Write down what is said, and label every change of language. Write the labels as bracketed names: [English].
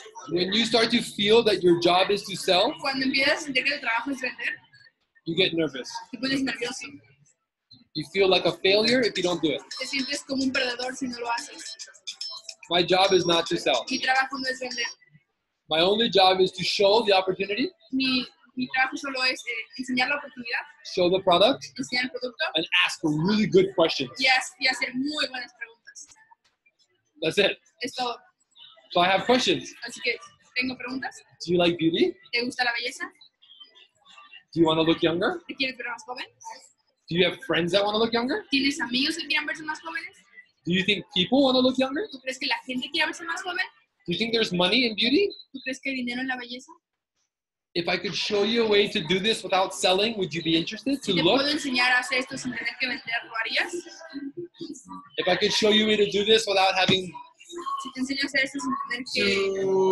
[English] When you start to feel that your job is to sell, [Spanish] Cuando empiezas a sentir que tu trabajo es vender, [English] you get nervous. [Spanish] te pones nervioso. [English] You feel like a failure if you don't do it. [Spanish] Te sientes como un perdedor si no lo haces. [English] My job is not to sell. [Spanish] Mi trabajo no es vender. [English] My only job is to show the opportunity, [Spanish] Mi trabajo solo es enseñar la oportunidad, [English] show the product, [Spanish] enseñar el producto [English] and ask really good questions. [Spanish] y hacer muy buenas preguntas. [English] That's it. [Spanish] Es todo. [English] So I have questions. [Spanish] Así que tengo preguntas. [English] Do you like beauty? [Spanish] ¿Te gusta la belleza? [English] Do you want to look younger? [Spanish] ¿Te quieres ver más joven? [English] Do you have friends that want to look younger? [Spanish] ¿Tienes amigos que quieran verse más jóvenes? [English] Do you think people want to look younger? [Spanish] ¿Tú crees que la gente quiere verse más joven? [English] Do you think there's money in beauty? [Spanish] ¿Tú crees que hay dinero en la belleza? [English] If I could show you a way to do this without selling, would you be interested to [Spanish] Si te [English] look? [Spanish] puedo enseñar a hacer esto sin tener que vender, ¿lo harías? [English] If I could show you a way to do this without having [Spanish] Si te enseño a hacer esto sin tener que,